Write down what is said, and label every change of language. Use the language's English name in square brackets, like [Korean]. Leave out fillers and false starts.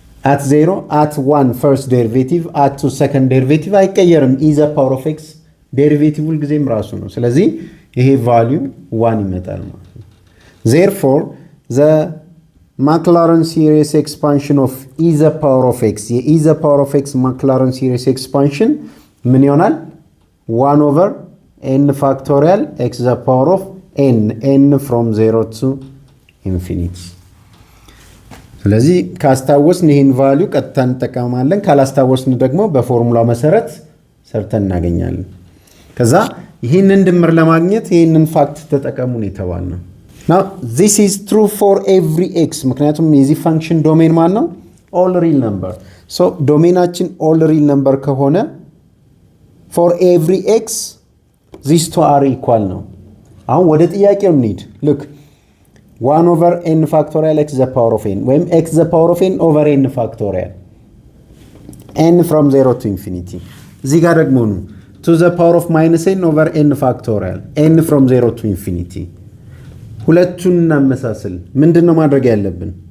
[English] at 0 at 1 first derivative at 2 second derivative [Amharic] አይቀየርም [English] e to the power of x derivative [Amharic] ሁልጊዜም ራሱ ነው። ስለዚህ ይሄ [English] value 1 [Amharic] ይመጣል ማለት ነው። [English] therefore the Maclaurin series expansion of e to the power of x e to the power of x Maclaurin series expansion [Amharic] ምን ይሆናል? [English] 1 over n factorial x to the power of n from 0 to infinity። [Amharic] ስለዚህ ካስታወስን ይሄን ቫልዩ ቀጥታ እንጠቀማለን፣ ካላስታወስን ደግሞ በፎርሙላ መሰረት ሰርተን እናገኛለን። ከዛ ይሄንን ድምር ለማግኘት ይሄንን ፋክት ተጠቀሙ ነው የተባልነው። [English] now this is true for every x [Amharic] ምክንያቱም የዚህ ፋንክሽን ዶሜን ማን ነው? [English] all real number። [Amharic] so ዶሜናችን all real number ከሆነ [English] for every x these two are equal [Amharic] ነው። አሁን ወደ ጥያቄው እንሂድ። look 1 over n factorial x to the power of n ወይም x to the power of n over n factorial n from 0 to infinity እዚህ ጋር ደግሞ ነው to the power of minus n over n factorial n from 0 to infinity ሁለቱን እናመሳስል። ምንድነው ማድረግ ያለብን?